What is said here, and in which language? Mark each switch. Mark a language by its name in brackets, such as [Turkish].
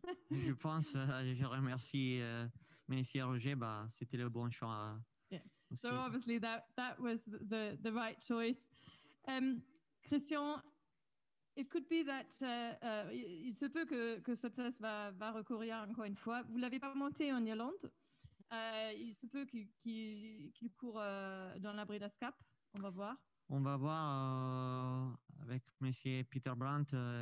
[French] Je pense, je remercie Monsieur Roger, c'était le bon choix. [English] Yeah. So obviously that was the right choice. [French] Christian, [English] it could be that [French] il se peut que Sotsas va recourir encore une fois. Vous l'avez pas monté en Irlande. Il se peut qu'il court dans la Breeders' Cup. On va voir. On va voir avec Monsieur Peter Brandt.